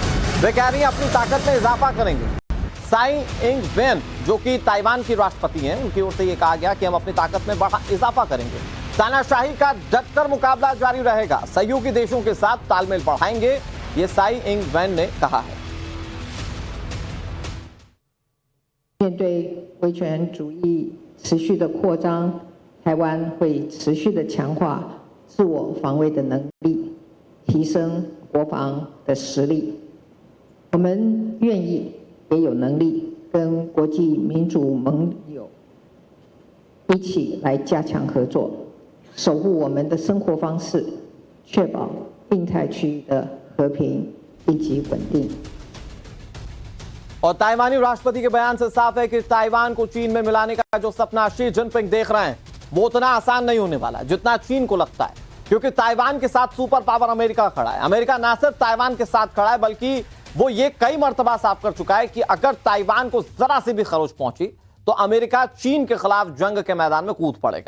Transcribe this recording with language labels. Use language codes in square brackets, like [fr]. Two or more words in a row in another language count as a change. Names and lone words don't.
[hi] वे कह रही हैं अपनी ताकत में इजाफा करेंगे। साई इंग वेन जो कि ताइवान की राष्ट्रपति हैं, उनकी ओर से यह कहा गया कि हम अपनी ताकत में इजाफा करेंगे। तानाशाही का डटकर मुकाबला जारी रहेगा, सहयोगी देशों के साथ तालमेल बढ़ाएंगे, ये साई इंग वेन ने कहा है। [zh] 面对威权主义持续的扩张，台湾会持续的强化自我防卫的能力，提升国防的实力。我们愿意也有能力跟国际民主盟友一起来加强合作，守护我们的生活方式，确保印太区域的和平以及稳定。 [hi] और ताइवानी राष्ट्रपति के बयान से साफ है कि ताइवान को चीन में मिलाने का जो सपना शी जिनपिंग देख रहे हैं वो उतना आसान नहीं होने वाला जितना चीन को लगता है, क्योंकि ताइवान के साथ [en] super power [hi] अमेरिका खड़ा है। अमेरिका ना सिर्फ ताइवान के साथ खड़ा है बल्कि वो ये कई मर्तबा साफ कर चुका है कि अगर ताइवान को जरा सी भी खरोच पहुंची तो अमेरिका चीन के खिलाफ जंग के मैदान में कूद पड़ेगा।